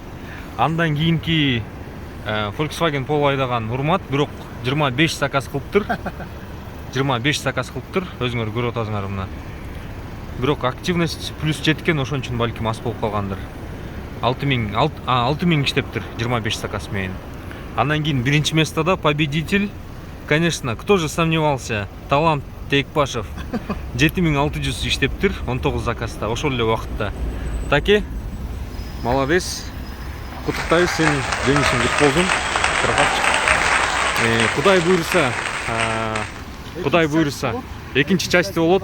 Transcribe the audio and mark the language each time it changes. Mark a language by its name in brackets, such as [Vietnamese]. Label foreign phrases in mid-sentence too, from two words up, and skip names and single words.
[Kyrgyz] Андан кийинки Volkswagen Polo айдаган Урмат бирок 25 заказ кылыптыр. 25 заказ кылыптыр. Өзүңөр көрүп атасыңар мына. Бирок активность плюс жеткен, ошон үчүн балким аз болуп калгандыр. 6000 иштептир 25 заказ менен. Андан кийин биринчи местода победитель. [Russian] Конечно, кто же сомневался? [Kyrgyz] Талант Текпашев 7600 иштептир 19 заказда, ошол эле убакытта. [Russian] Таке, молодец. [Kyrgyz] Куттуктайбыз сени, жеңишиң кут болсун. [Russian] Красавчик. [Kyrgyz] Кудай буйруса экинчи части болот.